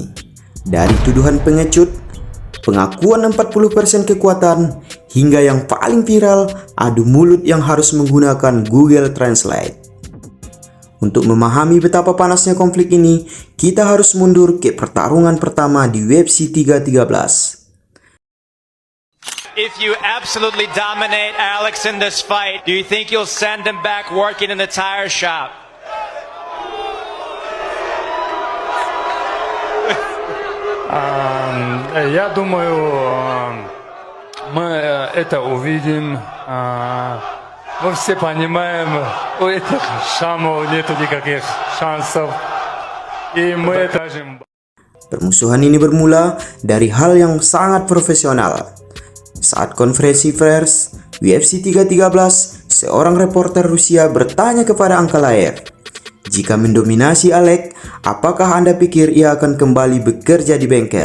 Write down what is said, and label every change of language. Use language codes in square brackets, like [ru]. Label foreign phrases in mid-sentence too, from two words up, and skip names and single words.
[id] Dari tuduhan pengecut, pengakuan 40% kekuatan, hingga yang paling viral, adu mulut yang harus menggunakan Google Translate. Untuk memahami betapa panasnya konflik ini, kita harus mundur ke pertarungan pertama di UFC 313. [en] If you absolutely dominate Alex in this fight, do you think you'll send him back working in the tire shop? [ru] Я думаю, мы это увидим. Мы все понимаем, у этих шамов нету никаких шансов. И мы скажем. [id] Permusuhan ini bermula dari hal yang sangat profesional. Saat konferensi pers UFC 313, seorang reporter Rusia bertanya kepada Ankalaev, "Jika mendominasi Alex, apakah Anda pikir ia akan kembali bekerja di bengkel?"